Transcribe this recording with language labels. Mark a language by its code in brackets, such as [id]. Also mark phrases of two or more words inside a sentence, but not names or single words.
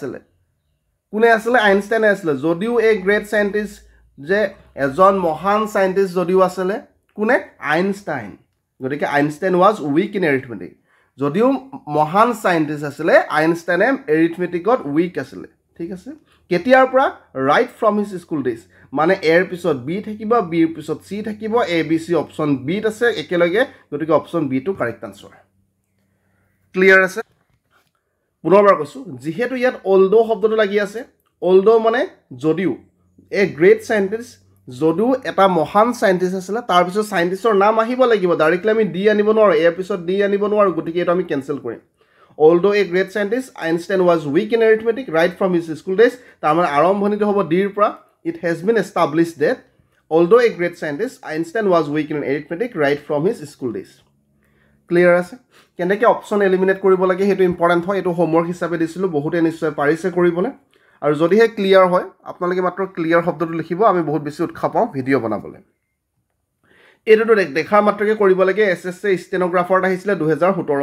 [as] আছিল যদিও [en] a great scientist [as] যে এজন মহান সায়েন্টিস্ট যদিও আছিল কোনে আইনষ্টাইন গতিকে [en] Einstein was weak in arithmetic [as] যদিও মহান সায়েন্টিস্ট আছিল আইনষ্টাইনে এৰিথমেটিকত উইক আছিল ঠিক আছে কেতিয়াৰ পৰা [en] right from his school days [as] মানে এৰ পিছত বি থাকিব বিৰ পিছত সি থাকিব [en] A B C option B [as] ত আছে একেলগে গতিকে [en] option B [as] টো [en] correct answer clear [as] আছে পুনৰবাৰ কৈছো যেহেতু ইয়াত অলদো শব্দটো লাগি আছে অলদো মানে যদিও [en] a great scientist [as] যদিও এটা মহান সায়েন্টিস্ট আছিল তাৰ পিছত সায়েন্টিষ্টৰ নাম আহিব লাগিব ডাইৰেক্টলি আমি ডি আনিব নোৱাৰো এৰ পিছত ডি আনিব নোৱাৰো গতিকে এটো আমি কেনসেল কৰিম [en] although a great scientist Einstein was weak in arithmetic right from his school days [as] তাৰমানে আৰম্ভণিটো হ'ব ডিৰ পৰা [en] it has been established that although a great scientist Einstein was weak in arithmetic right from his school days clear [as] আছে কেনেকৈ [en] option eliminate [as] কৰিব লাগে হেতু ইম্পৰ্টেন্ট হয় এটো হোমৱৰ্ক হিচাপে দিছিলো বহুতে নিশ্চয় পাৰিছে কৰিবলৈ আৰু যদিহে ক্লিয়াৰ হয় আপোনালোকে মাত্ৰ ক্লিয়াৰ শব্দটো লিখিব আমি বহুত বেছি উৎসাহ পাওঁ ভিডিও বনাবলৈ এটোটো দেখাৰ মাত্ৰকে কৰিব লাগে এসএসসি ষ্টেনোগ্ৰাফাৰত আহিছিল 2017